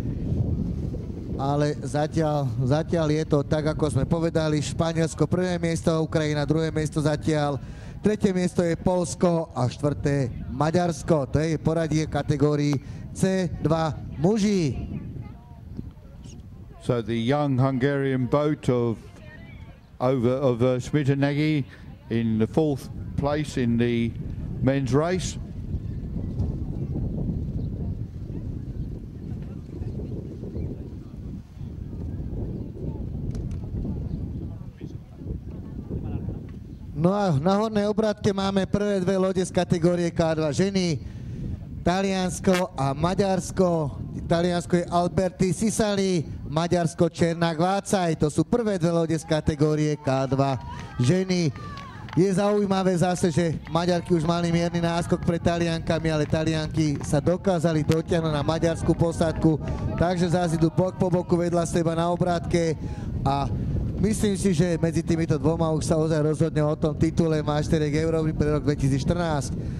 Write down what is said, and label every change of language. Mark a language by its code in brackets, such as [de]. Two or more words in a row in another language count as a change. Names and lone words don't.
[sk] Ale zatiaľ je to tak, ako sme povedali. Španielsko prvé miesto, Ukrajina druhé miesto zatiaľ. Tretie miesto je Poľsko a štvrté Maďarsko. To je poradie kategórii C2 muži. [en] So the young Hungarian boat of Schmidt and Nagy in the 4th place in the men's race. [sk] No a na hornej obrátke máme prvé dve lode z kategórie K2 ženy, Taliansko a Maďarsko. Taliansko je Alberti Sisali, Maďarsko Černák Vácaj. To sú prvé dve lode z kategórie K2 ženy. Je zaujímavé zase, že Maďarky už mali mierny náskok pred Taliankami, ale Talianky sa dokázali dotiahnuť na maďarskú posádku, takže zase idú bok po boku vedľa seba na obrátke a myslím si, že medzi týmito dvoma už sa ozaj rozhodne o tom titule Majsteriek Európy pre rok 2014.